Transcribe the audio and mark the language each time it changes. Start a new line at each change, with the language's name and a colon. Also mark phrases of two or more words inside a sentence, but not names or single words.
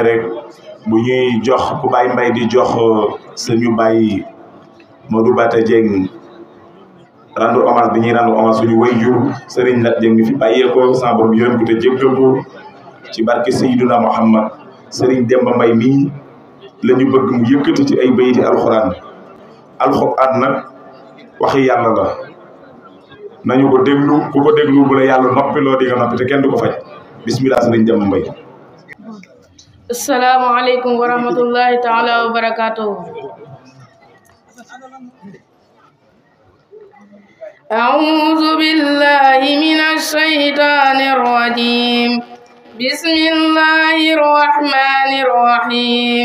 Wolof: rek bu ñuy jox bu Baye Mbaye di jox suñu Baye Modou Bata Dieng
French: rendre hommage
Wolof: bi ñuy
French: rendre hommage
Wolof: suñu waajur Serigne Lat Dieng mi fi bàyyeekoo sama borom yërëm ko te jéggal ko ci barke Seydina Muhammad Serigne Demba Mbaye mii la ñu bëgg mu yëkkati ci ay bayti alxuraan nag waxi yàlla la nañu ko déglu ku ko déglu bu la yàlla noppiloo di nga noppi te kenn du ko faj bismillah Serigne Demba Mbaye.
Arabic: السلام عليكم ورحمة الله تعالى وبركاته. أعوذ بالله من الشيطان الرجيم. بسم الله الرحمن الرحيم.